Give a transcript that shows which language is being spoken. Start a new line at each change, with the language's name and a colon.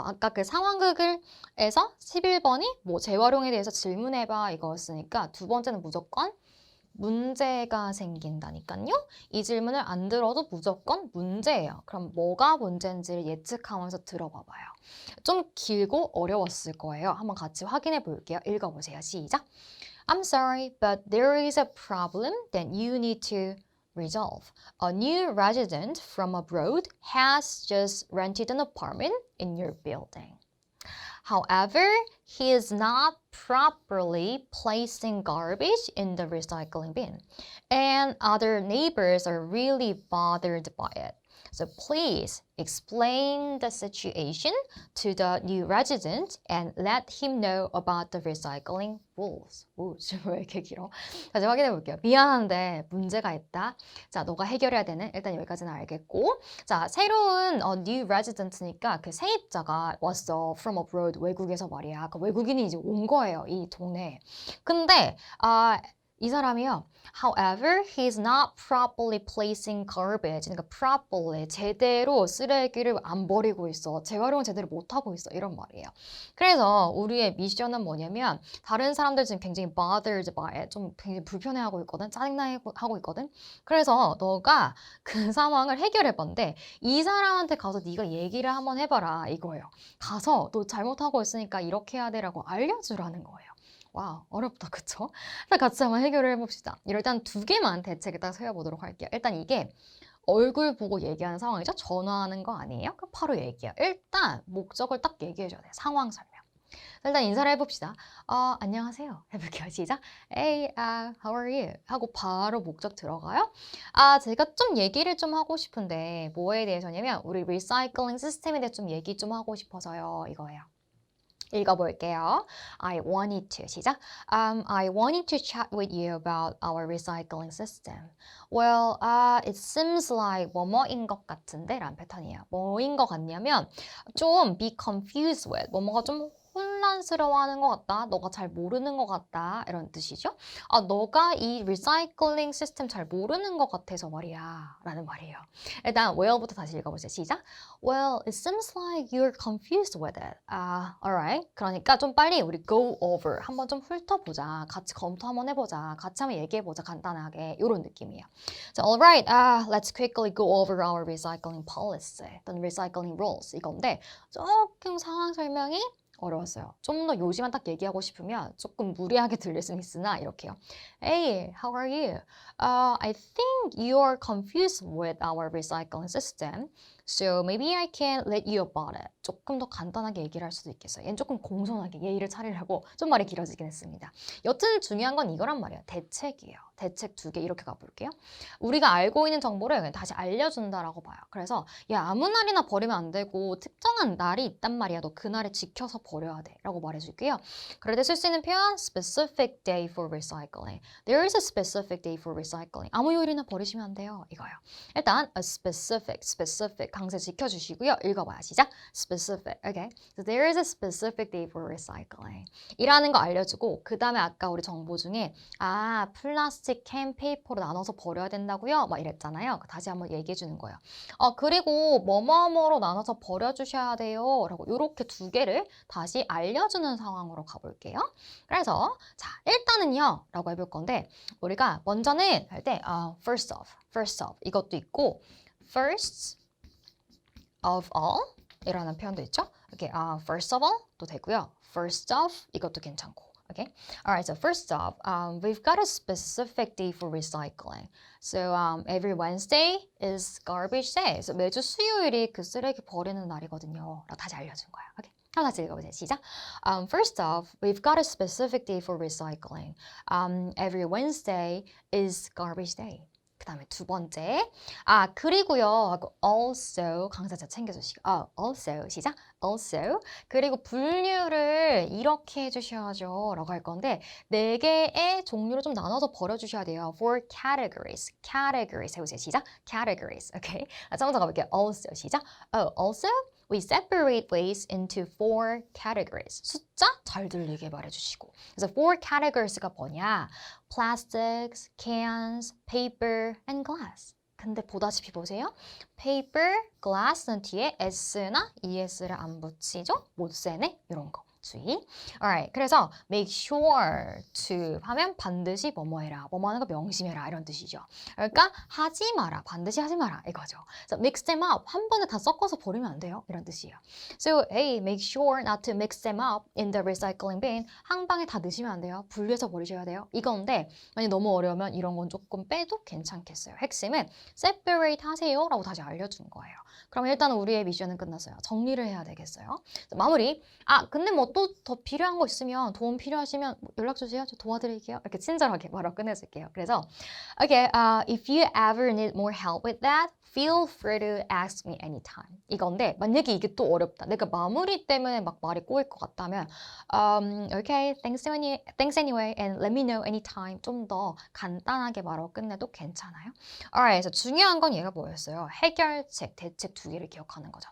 Korean: 아까 그 상황극에서 11번이 뭐 재활용에 대해서 질문해봐 이거였으니까 두 번째는 무조건 문제가 생긴다니까요. 이 질문을 안 들어도 무조건 문제예요. 그럼 뭐가 문제인지를 예측하면서 들어봐봐요. 좀 길고 어려웠을 거예요. 한번 같이 확인해 볼게요. 읽어보세요. 시작.
English: I'm sorry, but there is a problem that you need to resolve. A new resident from abroad has just rented an apartment in your building. However, he is not properly placing garbage in the recycling bin, and other neighbors are really bothered by it. So please explain the situation to the new resident and let him know about the recycling rules.
Korean: 오, 지금 왜 이렇게 길어? 다시 확인해 볼게요. 미안한데 문제가 있다. 자, 너가 해결해야 되는 일단 여기까지는 알겠고, 자, 새로운
English: new resident
Korean: 니까 그 세입자가 왔어.
English: from abroad
Korean: 외국에서 말이야. 그 외국인이 이제 온 거예요. 이 동네에. 근데 이 사람이요. However, he's not properly placing garbage. 그러니까 properly 제대로 쓰레기를 안 버리고 있어. 재활용을 제대로 못 하고 있어. 이런 말이에요. 그래서 우리의 미션은 뭐냐면 다른 사람들 지금 굉장히
English: bothered by it.
Korean: 좀 굉장히 불편해하고 있거든. 짜증나고 있거든. 그래서 너가 그 상황을 해결해 본데 이 사람한테 가서 네가 얘기를 한번 해봐라 이거예요. 가서 너 잘못하고 있으니까 이렇게 해야 돼라고 알려주라는 거예요. 와, 어렵다, 그쵸? 일단 같이 한번 해결을 해봅시다. 일단 두 개만 대책에 딱 세워보도록 할게요. 일단 이게 얼굴 보고 얘기하는 상황이죠? 전화하는 거 아니에요? 그럼 바로 얘기해요. 일단 목적을 딱 얘기해줘야 돼요. 상황 설명. 일단 인사를 해봅시다. 안녕하세요. 해볼게요. 시작.
English: Hey, how are you?
Korean: 하고 바로 목적 들어가요. 제가 좀 얘기를 좀 하고 싶은데 뭐에 대해서냐면 우리 리사이클링 시스템에 대해 좀 얘기 좀 하고 싶어서요. 이거예요. 읽어볼게요. I wanted to. 시작.
English: I wanted to chat with you about our recycling system. Well, it seems like
Korean: 뭐뭐인 것 같은데? 라는 패턴이에요. 뭐인 것 같냐면 좀
English: be confused with.
Korean: 뭐뭐가 좀 혼란스러워하는 것 같다. 너가 잘 모르는 것 같다. 이런 뜻이죠. 너가 이 리사이클링 시스템 잘 모르는 것 같아서 말이야. 라는 말이에요. 일단 well부터 다시 읽어보세요. 시작.
English: Well, it seems like you're confused with it. Alright.
Korean: 그러니까 좀 빨리 우리 go over. 한번 좀 훑어보자. 같이 검토 한번 해보자. 같이 한번 얘기해보자. 간단하게. 이런 느낌이에요.
English: So, alright. Let's quickly go over our recycling policy. 또는 recycling rules.
Korean: 이건데 조금 상황 설명이 어려웠어요. 좀 더 요지만 딱 얘기하고 싶으면 조금 무리하게 들릴 수는 있으나 이렇게요.
English: Hey, how are you? I think you are confused with our recycling system. So maybe I can let you about it.
Korean: 조금 더 간단하게 얘기를 할 수도 있겠어요. 얘는 조금 공손하게 예의를 차리려고 좀 말이 길어지긴 했습니다. 여튼 중요한 건 이거란 말이에요. 대책이에요. 대책 두 개 이렇게 가볼게요. 우리가 알고 있는 정보를 그냥 다시 알려준다라고 봐요. 그래서 야 아무 날이나 버리면 안 되고 특정한 날이 있단 말이야. 너 그 날에 지켜서 버려야 돼 라고 말해줄게요. 그럴 때 쓸 수 있는 표현
English: specific day for recycling.
Korean: There is a specific day for recycling. 아무 요일이나 버리시면 안 돼요. 이거요. 일단 a specific 강세 지켜주시고요. 읽어봐요. 시작. specific. Okay. So there is a specific day for recycling. 이라는 거 알려주고 그 다음에 아까 우리 정보 중에 플라스틱 캔 페이퍼로 나눠서 버려야 된다고요? 막 이랬잖아요. 다시 한번 얘기해 주는 거예요. 그리고 뭐뭐뭐로 나눠서 버려주셔야 돼요. 라고 이렇게 두 개를 다시 알려주는 상황으로 가볼게요. 그래서 자 일단은요 라고 해볼 건데 우리가 먼저는 할 때 first of 이것도 있고 first of all 이라는 표현도 있죠. 이렇게 first of all도 되고요. first of 이것도 괜찮고.
English: Okay. All right. So first off, we've got a specific day for recycling. So every Wednesday is garbage day.
Korean: So 매주 수요일이 그 쓰레기 버리는 날이거든요. 라고 다시 알려준 거예요. Okay. 한번 다시 읽어보세요. 시작.
English: First off, we've got a specific day for recycling. Every Wednesday is garbage day.
Korean: 그 다음에 두 번째. 그리고요. 하고 also 강사자 챙겨주시고. also 시작. also. 그리고 분류를 이렇게 해주셔야죠. 라고 할 건데 4개의 종류로 좀 나눠서 버려주셔야 돼요. for categories. categories 해보세요. 시작. categories. 오케이. 처음 가볼게요. also 시작. also
English: we separate waste into 4 categories.
Korean: 숫자 잘 들리게 말해주시고. 그래서 4 categories가 뭐냐?
English: plastics, cans, paper, and glass.
Korean: 근데 보다시피 보세요. paper, glass는 뒤에 s나 es를 안 붙이죠? 못 세네? 이런 거. 주의. Alright. 그래서 make sure to 하면 반드시 뭐뭐 해라. 뭐뭐 하는 거 명심해라. 이런 뜻이죠. 그러니까 하지 마라. 반드시 하지 마라. 이거죠.
English: So mix them up.
Korean: 한 번에 다 섞어서 버리면 안 돼요. 이런 뜻이에요.
English: So hey, make sure not to mix them up in the recycling bin.
Korean: 한 방에 다 넣으시면 안 돼요. 분리해서 버리셔야 돼요. 이건데 만약 너무 어려우면 이런 건 조금 빼도 괜찮겠어요. 핵심은 separate 하세요. 라고 다시 알려준 거예요. 그럼 일단 우리의 미션은 끝났어요. 정리를 해야 되겠어요. 마무리. 근데 뭐 또 더 필요한 거 있으면 도움 필요하시면 연락 주세요. 저 도와드릴게요. 이렇게 친절하게 바로 끝내줄게요.
English: 그래서 okay, if you ever need more help with that, feel free to ask me anytime.
Korean: 이건데 만약에 이게 또 어렵다. 내가 마무리 때문에 막 말이 꼬일 것 같다면
English: okay, thanks anyway, and let me know anytime.
Korean: 좀 더 간단하게 말하고 끝내도 괜찮아요. Alright, 그래서 중요한 건 얘가 뭐였어요? 해결책, 대책 두 개를 기억하는 거죠.